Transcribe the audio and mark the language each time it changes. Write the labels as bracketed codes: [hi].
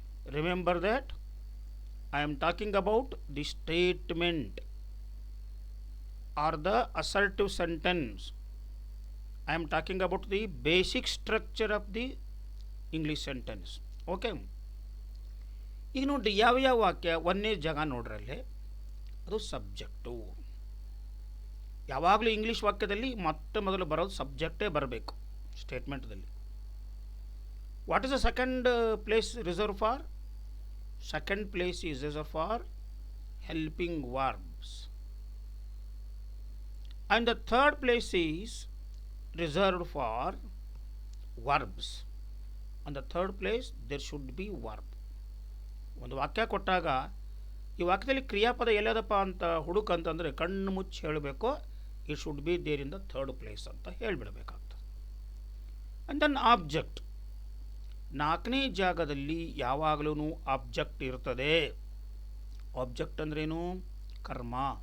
[en] Remember that I am talking about the statement or the assertive sentence. I am talking about the basic structure of the English sentence. Okay. [kn] ಈಗ ನೋಡಿ, ಯಾವ ವಾಕ್ಯ ಒಂದೇ ಜಾಗ ನೋಡ್ರಲ್ಲಿ ಅದು subject. ಯಾವಾಗಲೂ English ವಾಕ್ಯದಲ್ಲಿ ಮೊದಲು ಬರೋದು ಸಬ್ಜೆಕ್ಟೇ ಬರಬೇಕು ಸ್ಟೇಟ್ಮೆಂಟ್ದಲ್ಲಿ. [en] What is the second place reserve for? Second place is reserve for helping verbs. And the third place is reserved for verbs. On the third place there should be verb. [kn] ಒಂದು ವಾಕ್ಯ ಕೊಟ್ಟಾಗ ಈ ವಾಕ್ಯದಲ್ಲಿ ಕ್ರಿಯಾಪದ ಎಲ್ಲದಪ್ಪ ಅಂತ ಹುಡುಕಂತಂದರೆ ಕಣ್ಣು ಮುಚ್ಚಿ ಹೇಳಬೇಕು. [en] it should be there in the third place [kn] ಅಂತ ಹೇಳಿಬಿಡಬೇಕಾಗ್ತದೆ. [en] And then object. [kn] 4ನೇ ಜಾಗದಲ್ಲಿ ಯಾವಾಗಲೂ ಆಬ್ಜೆಕ್ಟ್ ಇರ್ತದೆ. ಆಬ್ಜೆಕ್ಟ್ ಅಂದ್ರೇನು? ಕರ್ಮ.